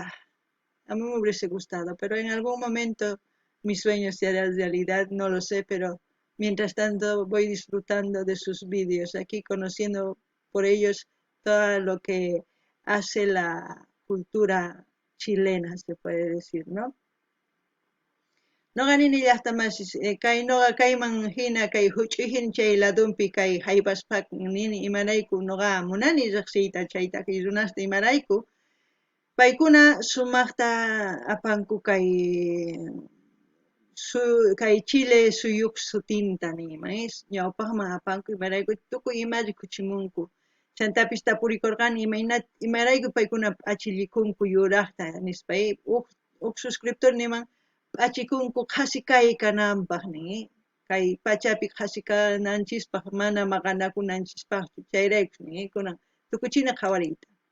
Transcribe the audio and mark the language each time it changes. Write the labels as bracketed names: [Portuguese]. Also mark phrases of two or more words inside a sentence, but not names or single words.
[Spanish] A mí me hubiese gustado, pero en algún momento mis sueños se harán realidad, no lo sé, pero mientras tanto voy disfrutando de sus vídeos, aquí conociendo por ellos todo lo que hace la cultura chilena, se puede decir, ¿no? [Quechua] No ganini llaqtamasis kay noqa kayman hina kay huch'uhin chay ladunpi kay haybaspak nini imarayku noqa munani riqsiyta chayta kay runasta imarayku paykuna sumaqta apanku kay Chile suyuq sutinta niyman ñawpaqman apanku imarayku tukuy ima rikuchimunku chantapis tapurikurqani imarayku paykuna p'achillikunku yuraqta nispa huk suscriptor niman p'achikunku qhasi kay kananpaq nin kay pachapi qhasi kananchispaq mana maqanakunanchispaq chayrayku nin kunan tukuchina qhawariyta.